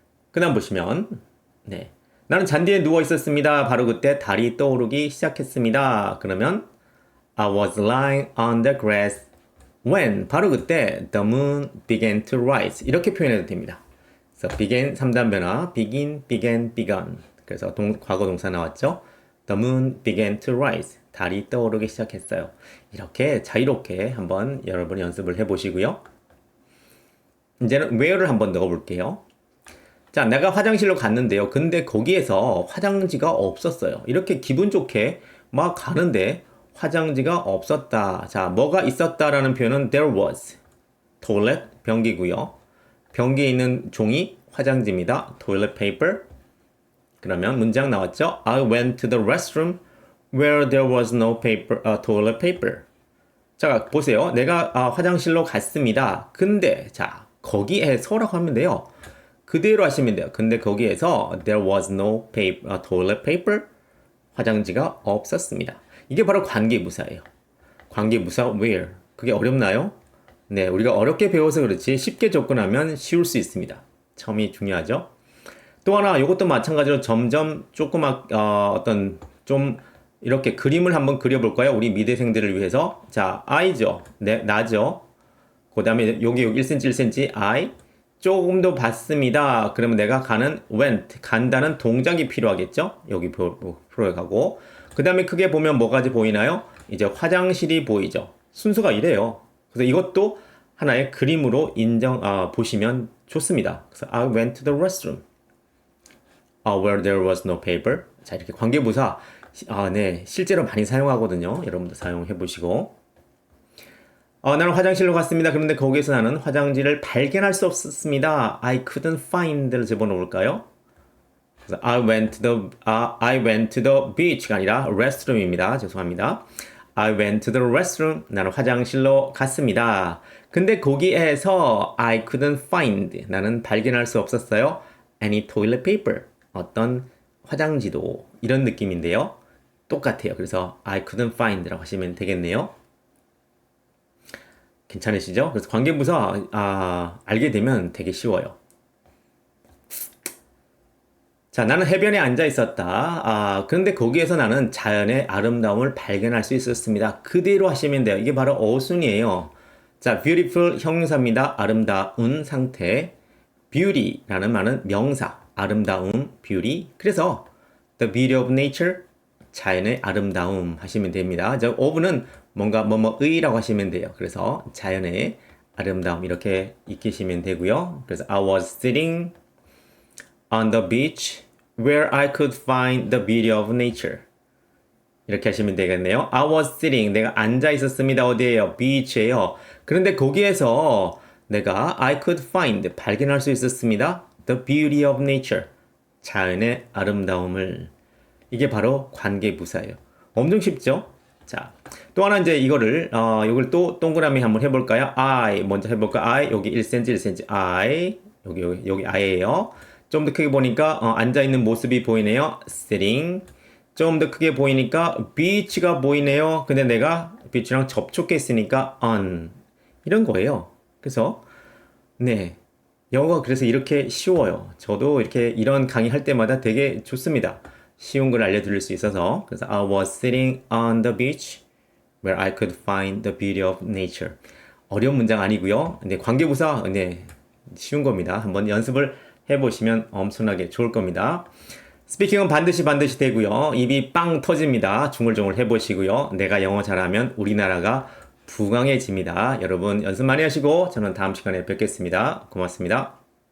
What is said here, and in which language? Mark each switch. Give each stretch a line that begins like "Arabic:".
Korean: 그 다음 보시면 네, 나는 잔디에 누워 있었습니다. 바로 그때 달이 떠오르기 시작했습니다. 그러면
English: I was lying on the grass when
Korean: 바로 그때
English: the moon began to rise
Korean: 이렇게 표현해도 됩니다. 그래서 began 3단 변화 begin, began, begun 그래서 과거 동사 나왔죠.
English: The moon began to rise
Korean: 달이 떠오르기 시작했어요. 이렇게 자유롭게 한번 여러분 연습을 해보시고요. 이제는 where를 한번 넣어볼게요. 자, 내가 화장실로 갔는데요. 근데 거기에서 화장지가 없었어요. 이렇게 기분 좋게 막 가는데 화장지가 없었다. 자, 뭐가 있었다라는 표현은
English: there was.
Korean: toilet, 변기고요. 변기에 있는 종이 화장지입니다. toilet paper. 그러면 문장 나왔죠?
English: I went to the restroom where there was no toilet paper.
Korean: 자, 보세요. 내가 화장실로 갔습니다. 근데 자, 거기에서라고 하면 돼요. 그대로 하시면 돼요. 근데 거기에서
English: there was no toilet paper.
Korean: 화장지가 없었습니다. 이게 바로 관계부사예요. 관계부사 where. 그게 어렵나요? 네, 우리가 어렵게 배워서 그렇지 쉽게 접근하면 쉬울 수 있습니다. 처음이 중요하죠. 또 하나 이것도 마찬가지로 점점 어떤 좀 이렇게 그림을 한번 그려볼까요? 우리 미대생들을 위해서. 자, I죠. 네, 나죠. 그 다음에 여기 1cm, 1cm, I. 조금 더 봤습니다. 그러면 내가 가는 went, 간다는 동작이 필요하겠죠? 여기 표에 가고. 그 다음에 크게 보면 뭐가 보이나요? 이제 화장실이 보이죠. 순서가 이래요. 그래서 이것도 하나의 그림으로 보시면 좋습니다.
English: 그래서 I went to the restroom. Where there was no paper.
Korean: 자, 이렇게 관계부사. 네, 실제로 많이 사용하거든요. 여러분도 사용해 보시고. 나는 화장실로 갔습니다. 그런데 거기에서 나는 화장지를 발견할 수 없었습니다.
English: I couldn't find를
Korean: 집어넣을까요? 그래서
English: I went to the beach가 아니라 restroom입니다.
Korean: 죄송합니다.
English: I went to the restroom.
Korean: 나는 화장실로 갔습니다. 근데 거기에서
English: I couldn't find.
Korean: 나는 발견할 수 없었어요.
English: Any toilet paper.
Korean: 어떤 화장지도. 이런 느낌인데요. 똑같아요. 그래서 I couldn't find라고 하시면 되겠네요. 괜찮으시죠? 그래서 관계부사 알게 되면 되게 쉬워요. 자, 나는 해변에 앉아 있었다. 그런데 거기에서 나는 자연의 아름다움을 발견할 수 있었습니다. 그대로 하시면 돼요. 이게 바로 어순이에요. 자, beautiful 형용사입니다. 아름다운 상태. beauty라는 말은 명사. 아름다움, beauty. 그래서
English: the beauty of nature.
Korean: 자연의 아름다움 하시면 됩니다. 저 of는 뭔가 뭐뭐의라고 하시면 돼요. 그래서 자연의 아름다움 이렇게 익히시면 되고요.
English: 그래서 I was sitting on the beach where I could find the beauty of nature.
Korean: 이렇게 하시면 되겠네요.
English: I was sitting.
Korean: 내가 앉아 있었습니다. 어디에요? beach에요. 그런데 거기에서 내가
English: I could find.
Korean: 발견할 수 있었습니다.
English: The beauty of nature.
Korean: 자연의 아름다움을. 이게 바로 관계부사예요. 엄청 쉽죠? 자, 또 하나 이제 이거를, 이걸 또 동그라미 한번 해볼까요? I. 먼저 해볼까? I. 여기 1cm, 1cm. I. 여기 I예요. 좀 더 크게 보니까, 앉아있는 모습이 보이네요.
English: sitting.
Korean: 좀 더 크게 보이니까 beach가 보이네요. 근데 내가 beach랑 접촉했으니까 on 이런 거예요. 그래서 네 영어가 그래서 이렇게 쉬워요. 저도 이렇게 이런 강의 할 때마다 되게 좋습니다. 쉬운 걸 알려드릴 수 있어서 그래서
English: I was sitting on the beach where I could find the beauty of nature.
Korean: 어려운 문장 아니고요. 네 관계부사 네 쉬운 겁니다. 한번 연습을 해보시면 엄청나게 좋을 겁니다. 스피킹은 반드시 되고요. 입이 빵 터집니다. 중얼중얼 해보시고요. 내가 영어 잘하면 우리나라가 부강해집니다. 여러분 연습 많이 하시고 저는 다음 시간에 뵙겠습니다. 고맙습니다.